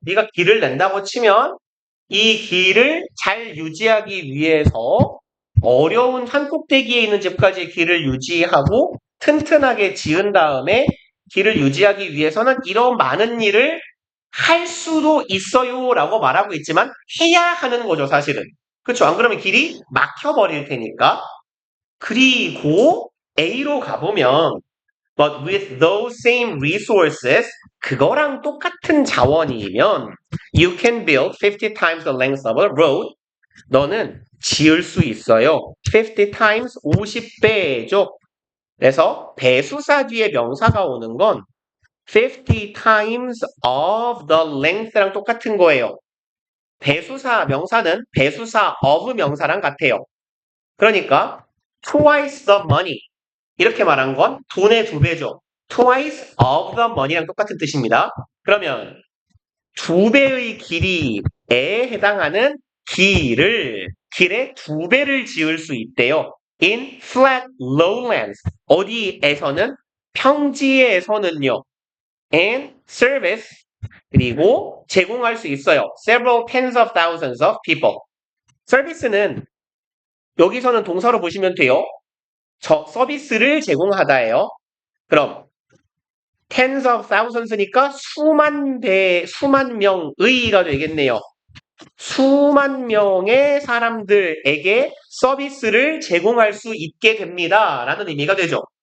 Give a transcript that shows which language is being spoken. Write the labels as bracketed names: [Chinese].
[Korean] 네가 길을 낸다고 치면 이 길을 잘 유지하기 위해서 어려운 산꼭대기에 있는 집까지 길을 유지하고 튼튼하게 지은 다음에 길을 유지하기 위해서는 이런 많은 일을 할 수도 있어요 라고 말하고 있지만 해야 하는 거죠, 사실은. 그렇죠? 안 그러면 길이 막혀버릴 테니까. 그리고 A로 가보면 [English] but with those same resources [Korean] 그거랑 똑같은 자원이면 [English] you can build 50 times the length of a road [Korean] 너는 지을 수 있어요. 50 times 50배죠. 그래서 배수사 뒤에 명사가 오는 건 [English] 50 times of the length [Korean] 랑 똑같은 거예요. 배수사 명사는 배수사 of 명사랑 같아요. 그러니까 [English] twice the money [Korean] 이렇게 말한 건 돈의 2배죠. [English] twice of the money [Korean] 랑 똑같은 뜻입니다. 그러면 2배의 길이에 해당하는 길의 2배를 지을 수 있대요. [English] in flat lowlands [Korean] 어디에서는 평지에서는요. [English] and service [Korean] 그리고 제공할 수 있어요. [English] several tens of thousands of people. [Korean] 서비스는 여기서는 동사로 보시면 돼요. 저 서비스를 제공하다예요. 그럼 tens of thousands니까 수만 명의가 되겠네요. 수만 명의 사람들에게 서비스를 제공할 수 있게 됩니다. 라는 의미가 되죠.